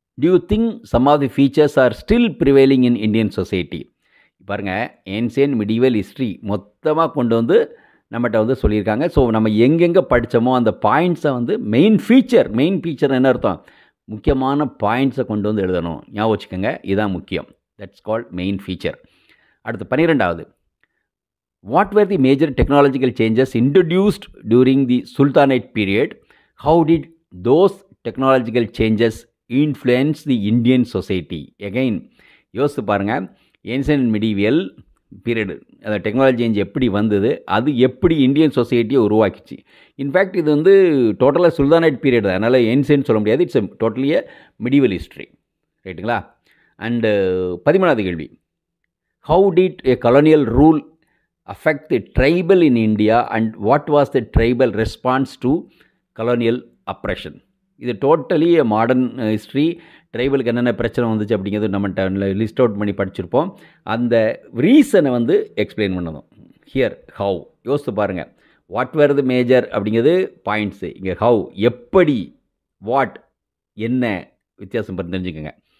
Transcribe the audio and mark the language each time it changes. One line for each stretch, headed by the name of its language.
English: Do you think some of the features are still prevailing in Indian society?
Tamil: பாருங்கள், ancient medieval history மொத்தமாக கொண்டு வந்து நம்மகிட்ட வந்து சொல்லியிருக்காங்க. ஸோ நம்ம எங்கெங்கே படித்தோமோ அந்த பாயிண்ட்ஸை வந்து மெயின் ஃபீச்சர் என்ன அர்த்தம், முக்கியமான பாயிண்ட்ஸை கொண்டு வந்து எழுதணும். ஞாபகம் வச்சுக்கோங்க, இதுதான் முக்கியம்.
English: That's called main feature.
Tamil: அடுத்து 12வது.
English: What were the major technological changes introduced during the Sultanate period? How did those technological changes influence the Indian society?
Tamil: Again, யோசித்து பாருங்கள். ஏன்சியன்ட் மிடிவியல் பீரியடு, அந்த டெக்னாலஜி சேஞ்ச் எப்படி வந்தது, அது எப்படி இந்தியன் சொசைட்டியை உருவாக்கிச்சு. இன்ஃபேக்ட் இது வந்து டோட்டலாக சுல்தானேட் பீரியட் தான், அதனால் ஏன்சியன்ட் சொல்ல முடியாது.
English: It's totally medieval history.
Tamil: ரைட்டுங்களா? அண்டு 13வது கேள்வி.
English: How did a colonial rule affect the tribal in India and what was the tribal response to colonial oppression?
Tamil: இது டோட்டலி மாடர்ன் ஹிஸ்ட்ரி. ட்ரைபலுக்கு என்னென்ன பிரச்சனை வந்துச்சு அப்படிங்கிறது நம்ம லிஸ்ட் அவுட் பண்ணி படிச்சிருப்போம். அந்த ரீசனை வந்து எக்ஸ்பிளைன் பண்ணணும். Here how. யோசித்து பாருங்கள். வாட் வேர் தி மேஜர் அப்படிங்கிறது பாயிண்ட்ஸு. இங்கே ஹவு, எப்படி, வாட், என்ன வித்தியாசம் தெரிஞ்சுக்கோங்க.